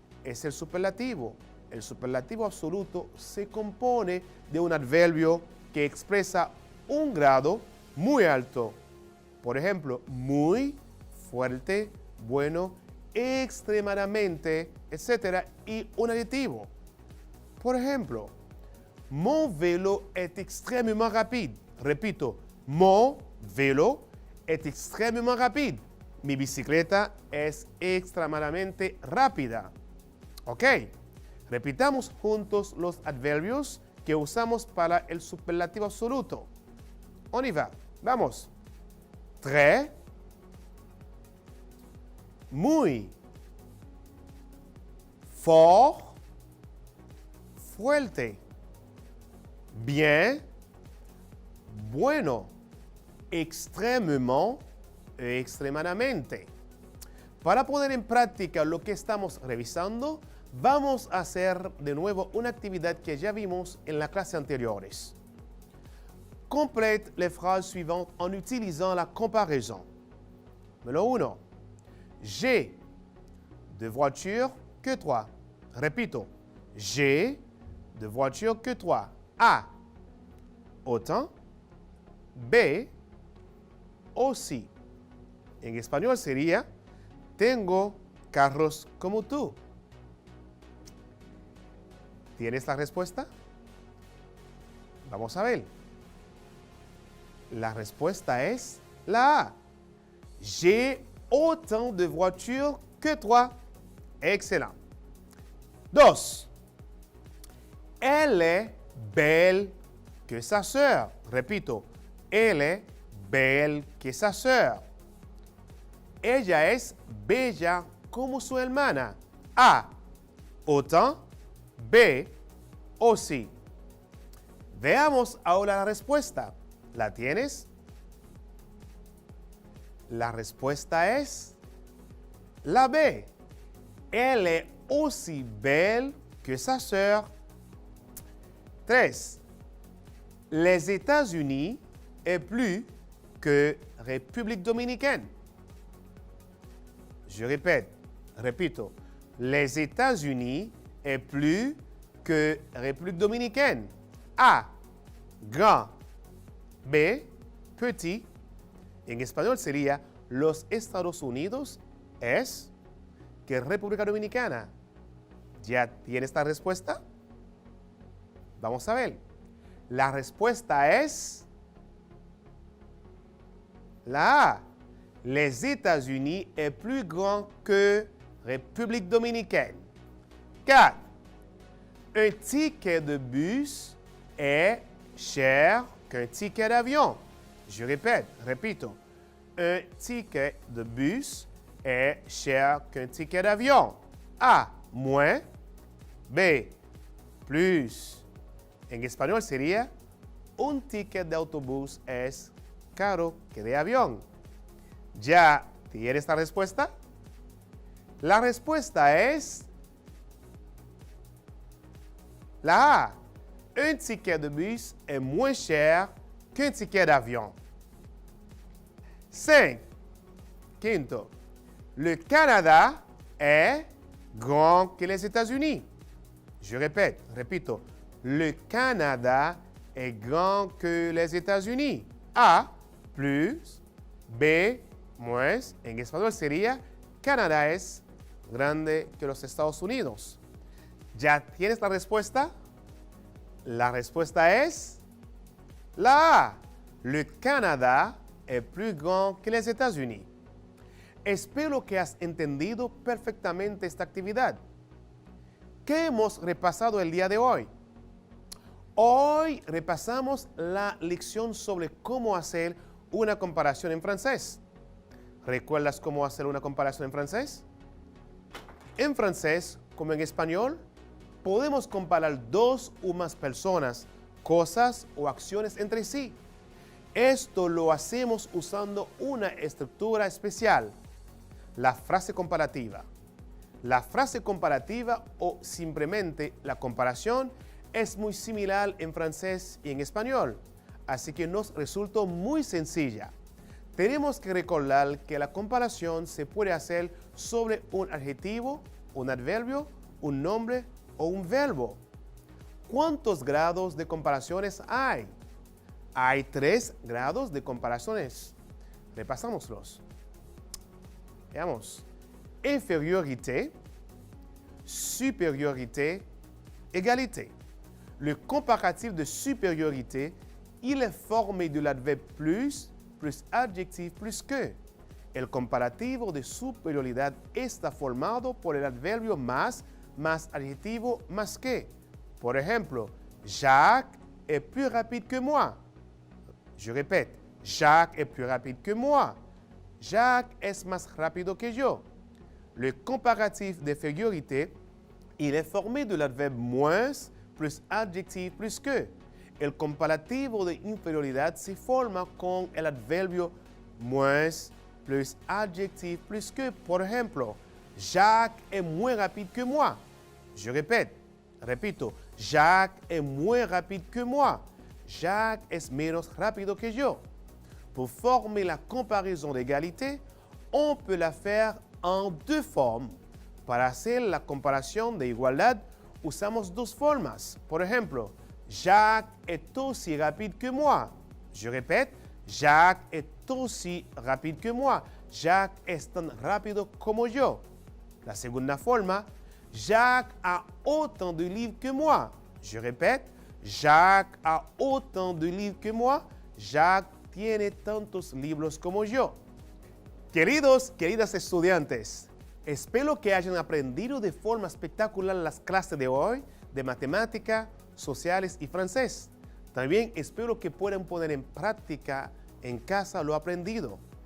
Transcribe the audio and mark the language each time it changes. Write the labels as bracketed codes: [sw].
[es] Es el superlativo. El superlativo absoluto se compone de un adverbio que expresa un grado muy alto. Por ejemplo, muy, fuerte, bueno, extremadamente, etc. Y un adjetivo. Por ejemplo, [fr] mon vélo est extrêmement rapide. [es] Repito, [fr] mon vélo est extrémement rapide. [es] Mi bicicleta es extremadamente rápida. Ok, repitamos juntos los adverbios que usamos para el superlativo absoluto. [fr] On y va. [es] Vamos. [fr] Très, [es] muy, [fr] fort, [es] fuerte, bien, bueno, [fr] extrémement [es] e extremadamente. Para poner en práctica lo que estamos revisando, vamos a hacer de nuevo una actividad que ya vimos en la clase anteriores. [fr] Complète les phrases suivantes en utilisant la comparaison. Numéro 1. J'ai de voitures que toi. [es] Repito. [fr] J'ai de voitures que toi. A. Autant. B. Aussi. [es] En español sería, tengo carros como tú. ¿Tienes la respuesta? Vamos a ver. La respuesta es la A. [fr] J'ai autant de voitures que toi. Excellent. 2. Elle est belle que sa sœur. [es] Repito, [fr] elle est belle que sa sœur. [es] Ella es bella como su hermana. [fr] A. Autant. B. Aussi. [es] Veamos ahora la respuesta. ¿La tienes? La respuesta es la B. [fr] Elle est aussi belle que sa sœur. 3. Les États-Unis est plus que République dominicaine. Je [es] repito. [fr] Les États-Unis est plus que République dominicaine. A. Grand. B. Petit. [es] En español sería los Estados Unidos es que República Dominicana. ¿Ya tienes esta respuesta? Vamos a ver. La respuesta es la A. [fr] Les États-Unis est plus grand que République dominicaine. 4. Un ticket de bus est cher qu'un ticket d'avion. Je [es] repito. [fr] Un ticket de bus est cher qu'un ticket d'avion. A. Moins. B. Plus. [es] En español sería, un ticket de autobús es caro que de avión. ¿Ya tienes la respuesta? La respuesta es la A. [fr] Un ticket de bus est moins cher qu'un ticket d'avion. 5. [es] Quinto. [fr] Le Canada est grand que les États-Unis. Je [es] repito. [fr] Le Canada est grand que les États-Unis. A. Plus. B. Moins. [es] En español sería, Canadá es grande que los Estados Unidos. ¿Ya tienes la respuesta? La respuesta es la A. [fr] Le Canada est plus grand que les États-Unis. [es] Espero que has entendido perfectamente esta actividad. ¿Qué hemos repasado el día de hoy? Hoy repasamos la lección sobre cómo hacer una comparación en francés. ¿Recuerdas cómo hacer una comparación en francés? En francés, como en español, podemos comparar dos o más personas, cosas o acciones entre sí. Esto lo hacemos usando una estructura especial, la frase comparativa. La frase comparativa o simplemente la comparación es muy similar en francés y en español, así que nos resultó muy sencilla. Tenemos que recordar que la comparación se puede hacer sobre un adjetivo, un adverbio, un nombre o un verbo. ¿Cuántos grados de comparaciones hay? Hay 3 grados de comparaciones. Repasámoslos. Veamos. [fr] Infériorité, supériorité, égalité. Le comparatif de supériorité, il est formé de l'adverbe plus adjectif plus que. [es] El comparativo de superioridad está formado por el adverbio más adjetivo más que. Por ejemplo, [fr] Jacques est plus rapide que moi. Je répète, Jacques est plus rapide que moi. [es] Jacques es más rápido que yo. [fr] Le comparatif d'infériorité, il est formé de l'adverbe moins plus adjectif plus que. [es] El comparativo de inferioridad se forma con el adverbio [fr] moins plus adjectif plus que. [es] Por ejemplo, [fr] Jacques est moins rapide que moi. Je [es] repito, [fr] Jacques est moins rapide que moi. [es] Jacques es menos rápido que yo. [fr] Pour former la comparaison d'égalité, on peut la faire en 2 formes. [es] Para hacer la comparación de igualdad, usamos 2 formas. Por ejemplo, [fr] Jacques est aussi rapide que moi. Je répète, Jacques est aussi rapide que moi. [es] Jacques es tan rápido como yo. La segunda forma, [fr] Jacques a autant de livres que moi. Je répète, Jacques a autant de livres que moi. [es] Jacques tiene tantos libros como yo. Queridos, queridas estudiantes, espero que hayan aprendido de forma espectacular las clases de hoy de matemática, sociales y francés. También espero que puedan poner en práctica en casa lo aprendido.